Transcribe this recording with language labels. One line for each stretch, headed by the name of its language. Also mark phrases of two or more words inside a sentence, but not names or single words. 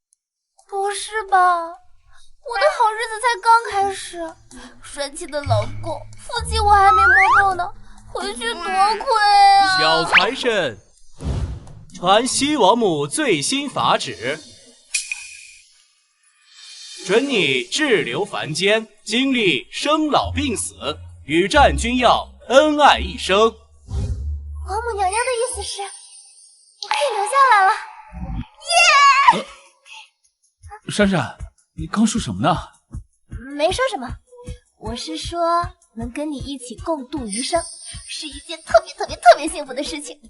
Chinese: 不是吧？我的好日子才剛開始，帥氣的老公，腹肌我還沒摸夠呢，回去多虧啊！小財神，傳西王母最新法旨，准你滯留凡間，經歷生老病死，與戰君耀恩愛一生。王母娘娘的意思是，我可以留下來了。耶！珊珊，你剛說什麼呢？沒說什麼，我是說能跟你一起共度餘生，是一件特別幸福的事情。